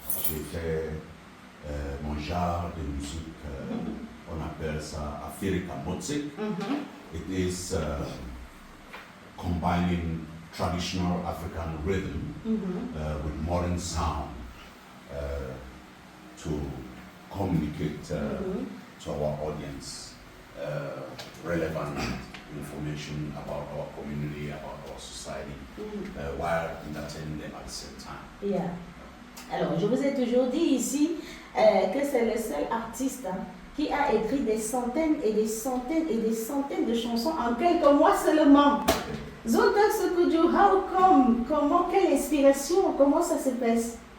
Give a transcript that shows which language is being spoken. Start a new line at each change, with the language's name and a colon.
French: J'ai fait mon genre de musique, on appelle ça Afrika Motsik.
English: It is combining traditional African rhythm with modern sound to communicate to our audience relevant information about our community, about our society, while entertaining them at the same time. Yeah.
French: Alors, je vous ai toujours dit ici que c'est le seul artiste qui a écrit des centaines et des centaines et des centaines de chansons en quelques mois seulement. Zontac Sekoudou,
English: how come?
French: Comment, quelle inspiration? Comment ça se passe?